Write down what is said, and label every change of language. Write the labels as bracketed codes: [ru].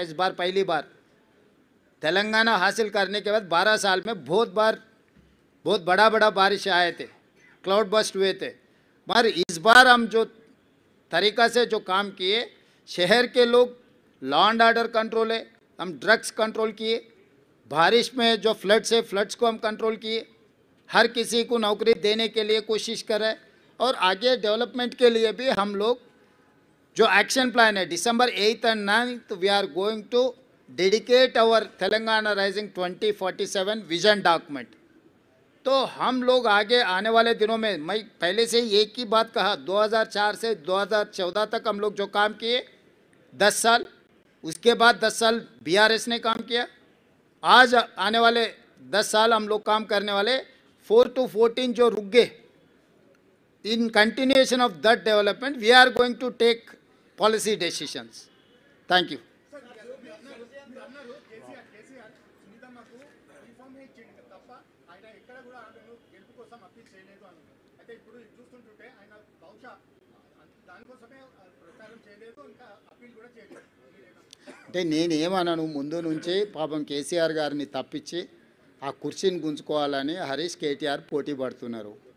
[hi] इस बार पहली बार तेलंगाना हासिल करने के बाद 12 साल में बहुत बड़ा बारिश आए थे, क्लाउड बस्ट हुए थे. मगर इस बार हम जो तरीका से जो काम किए, शहर के लोग, लॉ एंड ऑर्डर कंट्रोल है, हम ड्रग्स कंट्रोल किए, बारिश में जो फ्लड्स को हम कंट्रोल किए, हर किसी को नौकरी देने के लिए कोशिश कर रहे हैं. और आगे डेवलपमेंट के लिए भी हम लोग जो एक्शन प्लान है, [en] December 8th and 9th we are going to dedicate our Telangana Rising 2047 vision document. [hi] तो हम लोग आगे आने वाले दिनों में, मैं पहले से एक ही बात कहा, 2004 से 2014 तक हम लोग जो काम किए 10 साल, उसके बाद 10 साल बीआरएस ने काम किया. आज आने वाले 10 साल हम लोग काम करने वाले. [en] 4 to 14 [hi] जो रुक गए, [en] in continuation of that development we are going to take policy decisions. Thank you. [te] అన్నారు కేసీఆర్ సునీతమ్మకు యూనిఫామ్ ఇచ్చింది తప్ప ఆయన ఎక్కడ కూడా ఆమెను గెలుపు కోసం అప్పీల్ చేయలేదు అన్నారు. అయితే ఇప్పుడు చూస్తుంటుంటే ఆయన బహుశా దానికోసమే ప్రచారం చేయలేదు, ఇంకా అప్పీల్ కూడా చేయలేదు. అంటే నేనేమన్నాను, ముందు నుంచి పాపం కేసీఆర్ గారిని తప్పించి ఆ కుర్చీని గుంజుకోవాలని హరీష్ కేటీఆర్ పోటీ పడుతున్నారు.